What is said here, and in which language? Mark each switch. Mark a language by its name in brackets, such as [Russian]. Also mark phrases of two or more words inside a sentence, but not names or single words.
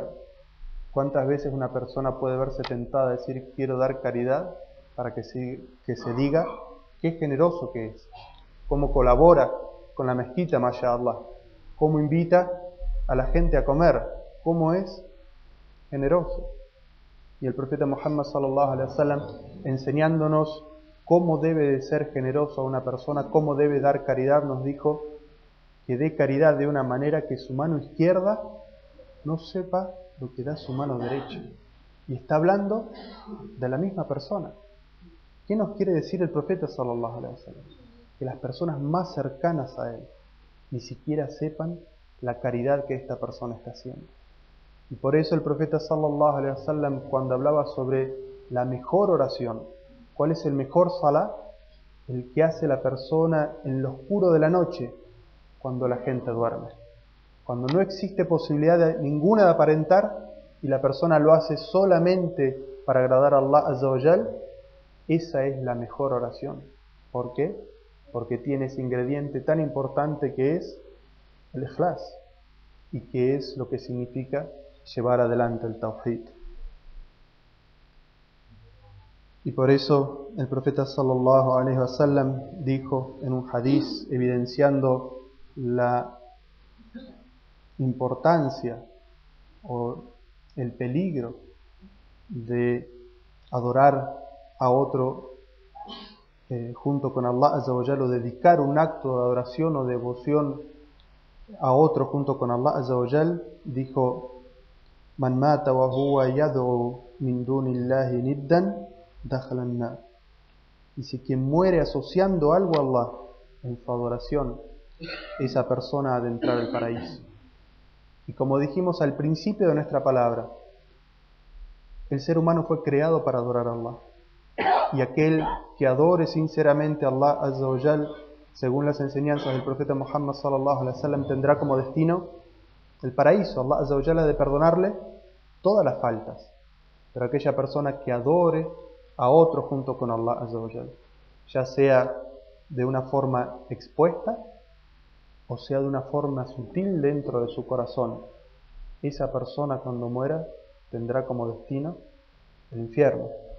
[Spanish] ¿Cuántas veces una persona puede verse tentada a decir quiero dar caridad para que se diga qué generoso que es? Cómo colabora con la mezquita, mashallah. Cómo invita a la gente a comer. Cómo es generoso. Y el profeta Muhammad [Arabic] صلى الله عليه وسلم, [Spanish] enseñándonos cómo debe de ser generoso a una persona, cómo debe dar caridad, nos dijo que dé caridad de una manera que su mano izquierda no sepa lo que da su mano derecha. Y está hablando de la misma persona. ¿Qué nos quiere decir el profeta [Arabic] صلى الله عليه وسلم? [Spanish] Que las personas más cercanas a él ni siquiera sepan la caridad que esta persona está haciendo. Y por eso el profeta [Arabic] صلى الله عليه وسلم, [Spanish] cuando hablaba sobre la mejor oración, ¿cuál es el mejor salah? El que hace la persona en lo oscuro de la noche, cuando la gente duerme. Cuando no existe posibilidad ninguna de aparentar y la persona lo hace solamente para agradar a [Arabic] الله عز وجل, [Spanish] esa es la mejor oración. ¿Por qué? Porque tiene ese ingrediente tan importante que es el ikhlas, y que es lo que significa llevar adelante el tawhid. Y por eso el profeta [Arabic] صلى الله عليه وسلم [Spanish] dijo en un hadith, evidenciando la importancia o el peligro de adorar a otro junto con [Arabic] الله عز وجل, [Spanish] o dedicar un acto de adoración o devoción a otro junto con [Arabic] الله عز وجل, [Spanish] dijo: [Arabic] من مات وهو يدعو من دون الله ندا دخل النار. [Spanish] Dice: quien muere asociando algo a Allah en su adoración, esa persona ha de entrar al paraíso. Y como dijimos al principio de nuestra palabra, el ser humano fue creado para adorar a Allah. Y aquel que adore sinceramente a [Arabic] الله عز وجل, [Spanish] según las enseñanzas del profeta Muhammad [Arabic] صلى الله عليه وسلم, [Spanish] tendrá como destino el paraíso. [Arabic] الله عز وجل [Spanish] ha de perdonarle todas las faltas. Pero aquella persona que adore a otro junto con [Arabic] الله عز وجل, [Spanish] ya sea de una forma expuesta o sea de una forma sutil dentro de su corazón, esa persona cuando muera tendrá como destino el infierno.